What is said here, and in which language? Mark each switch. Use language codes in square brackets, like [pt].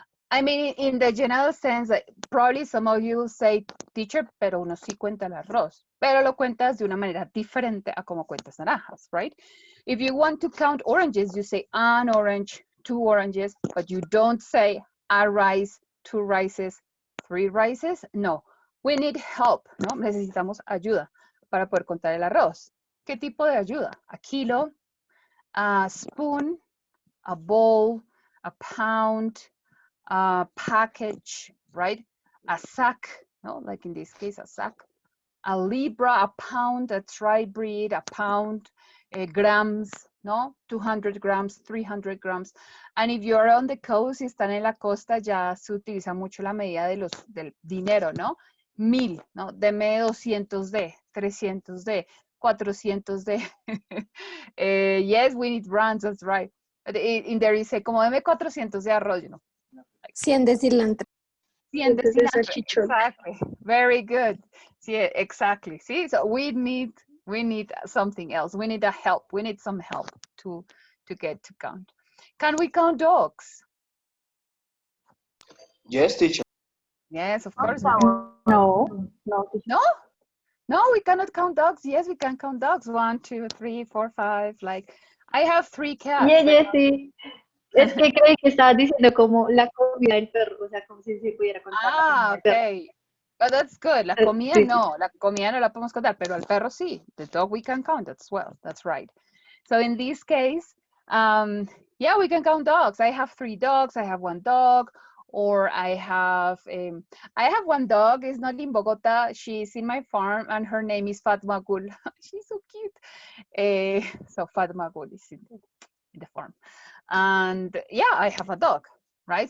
[en] I mean, in the general sense, probably some of you will say, teacher, [es] pero uno sí cuenta el arroz, pero lo cuentas de una manera diferente a como cuentas naranjas, [en] right? If you want to count oranges, you say an orange, 2 oranges, but you don't say a rice, 2 rices, 3 rices. No, we need help, ¿no? [es] Necesitamos ayuda para poder contar el arroz. ¿Qué tipo de ayuda? [en] A kilo, a spoon, a bowl, a pound, a package, right? A sack, no, like in this case, a sack. A libra, a pound, that's right, breed, a pound, grams, no, 200 grams, 300 grams. And if you're on the coast, [es] si están en la costa, ya se utiliza mucho la medida del dinero, ¿no? 1,000, ¿no? Deme 200 de, 300 de, 400 de. [en] Yes, we need brands, that's right. In there is [es] como deme 400 de arroz, [en] you know. [es] 100 de cilantro. 100 de Entonces, cilantro. salchichón. [en] Exactly. Very good. Yeah, exactly. See, so we need something else. We need a help. We need some help to get to count. Can we count dogs? Yes, teacher. Yes, of course we can. Uncountable. No, no, teacher. No, no, we cannot count dogs. Yes, we can count dogs. 1, 2, 3, 4, 5. Like I have 3 cats. Yeah, yeah, sí. [es] Es que creí que estabas diciendo como la comida del perro, o sea, como si se pudiera contar la comida del perro. [en] Okay. But that's good. [es] La comida Sí. no, la comida no la podemos contar, pero al perro sí. [en] The dog we can count as well. That's right. So in this case, yeah, we can count dogs. I have 3 dogs. I have 1 dog, or I have 1 dog. It's not in Bogota. She's in my farm, and her name is Fatma Gul. She's so cute. So Fatma Gul is in the farm, and yeah, I have a dog, right?